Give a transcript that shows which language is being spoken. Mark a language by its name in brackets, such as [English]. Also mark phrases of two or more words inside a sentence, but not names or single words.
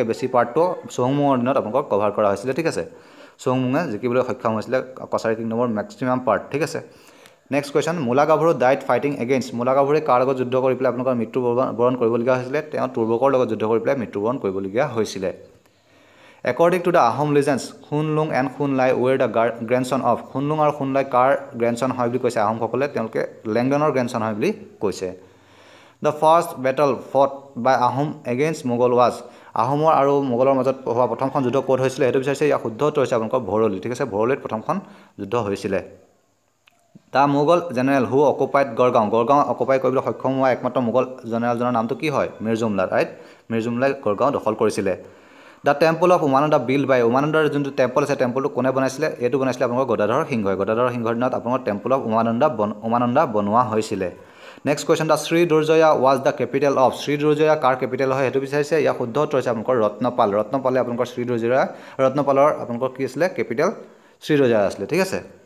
[Assamese] বেছি পাৰ্টটো চুহুংমুঙৰ দিনত আপোনালোকক কভাৰ কৰা হৈছিলে ঠিক আছে চুহুংমুঙে জিকিবলৈ সক্ষম হৈছিলে কছাৰী কিংডমৰ মেক্সিমাম পাৰ্ট ঠিক আছে [English] next question [Assamese] মূলা গাভৰু [English] died fighting [Assamese] এগেইনষ্ট মূলা গাভৰুৱে কাৰ লগত যুদ্ধ কৰি পেলাই আপোনালোকৰ মৃত্যুবৰণ কৰিবলগীয়া হৈছিলে তেওঁ তুৰ্বকৰ লগত যুদ্ধ কৰি পেলাই মৃত্যুবৰণ কৰিবলগীয়া হৈছিলে [English] According to the Ahom legends, Khunlung and Khunlai were the grandson of Khunlung [Assamese] আৰু Khunlai কাৰ grandson হয় বুলি কৈছে আহোমসকলে তেওঁলোকে লেংডনৰ grandson হয় বুলি কৈছে [English] The first battle fought by Ahom against Mughal was [Assamese] আহোমৰ আৰু মোগলৰ মাজত হোৱা প্ৰথমখন যুদ্ধ ক'ত হৈছিলে সেইটো বিচাৰিছে ইয়াৰ শুদ্ধ উত্তৰ হৈছে আপোনালোকৰ ভৰলী ঠিক আছে ভৰলীত প্ৰথমখন যুদ্ধ হৈছিলে [English] The Mughal general who occupied [Assamese] গড়গাঁও অকুপাই কৰিবলৈ সক্ষম হোৱা একমাত্ৰ মোগল জেনেৰেলজনৰ নামটো কি হয় মিৰ্জুমলা ৰাইট মিৰ্জুমলাই গড়গাঁও দখল কৰিছিলে [English] the temple of Umananda built by [Assamese] উমানন্দাৰ যোনটো টেম্পল আছে টেম্পলটো কোনে বনাইছিলে এইটো বনাইছিলে আপোনালোকৰ গদাধৰ সিংহৰ দিনত আপোনালোকৰ [English] temple of Umananda [Assamese] বনোৱা হৈছিলে [English] next question the Sri Durjaya was the capital of [Assamese] শ্ৰী দুৰ্জয়া কাৰ কেপিটেল হয় সেইটো বিচাৰিছে ইয়াৰ শুদ্ধ উত্তৰ হৈছে আপোনালোকৰ ৰত্নপালে আপোনালোকৰ শ্ৰী দুৰ্জয়া ৰত্নপালৰ আপোনালোকৰ কি আছিলে কেপিটেল শ্ৰী দুৰ্জয়া আছিলে ঠিক আছে